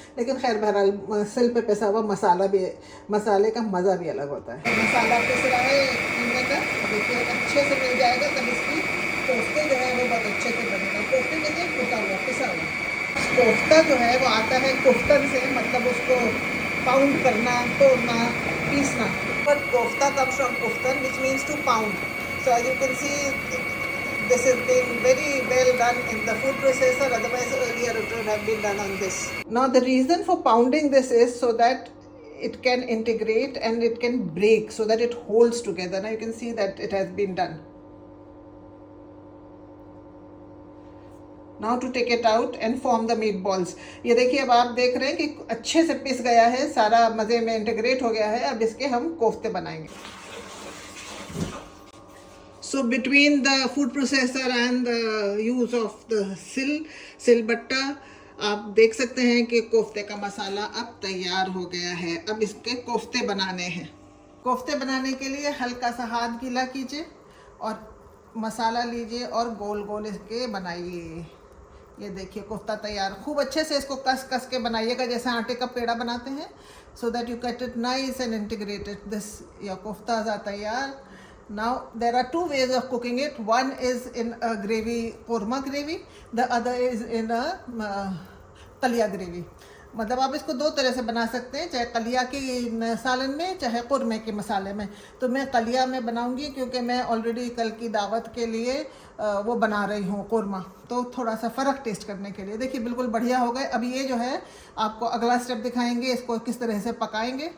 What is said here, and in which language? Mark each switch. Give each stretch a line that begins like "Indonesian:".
Hindi: लेकिन खैर बहरहाल सिल पे पिसा हुआ मसाले का मज़ा भी अलग होता है। मसाला पिस रहा है कीमे का, देखिए अच्छे से मिल जाएगा, तब इसकी कोफ्ते जो है वो बहुत अच्छे से बनेगा। कोफ्ते कहते हैं कुटा हुआ, पिसा हुआ। कोफ्ता जो है वो आता है कुफ्तन से, मतलब उसको पाउंड करना, तोड़ना, पीसना।
English: But kofta comes from kuftan, which means to pound. So as you can see, this has been very well done in the food processor. Otherwise, earlier it would have been done on this. Now the reason for pounding this is so that it can integrate and it can break so that it holds together. Now you can see that it has been done. Now to take it out and form the meatballs.
Hindi: ये देखिए, अब आप देख रहे हैं कि अच्छे से पिस गया है, सारा मज़े में इंटीग्रेट हो गया है. अब इसके हम कोफ्ते बनाएंगे.
English: So between the food processor and the use of the
Hindi: सिलबट्टा, आप देख सकते हैं कि कोफ्ते का मसाला अब तैयार हो गया है. अब इसके कोफ्ते बनाने हैं. कोफ्ते बनाने के लिए हल्का सा हाथ गीला कीजिए और मसाला लीजिए और गोल गोल इसके बनाइए. ये देखिए कोफ्ता तैयार. खूब अच्छे से इसको कस कस के बनाइएगा जैसे आटे का पेड़ा बनाते हैं,
English: so that you cut it nice and integrated. This your koftas are तैयार. Now there are two ways of cooking it. One is in a gravy, korma gravy. The other is in a kalia gravy.
Hindi: मतलब आप इसको दो तरह से बना सकते हैं, चाहे कलिया के सालन में, चाहे कुरमे के मसाले में. तो मैं कलिया में बनाऊंगी क्योंकि मैं ऑलरेडी कल की दावत के लिए वो बना रही हूँ कुरमा, तो थोड़ा सा फ़र्क टेस्ट करने के लिए. देखिए बिल्कुल बढ़िया हो गए. अब ये जो है आपको अगला स्टेप दिखाएंगे, इसको किस तरह से पकाएंगे.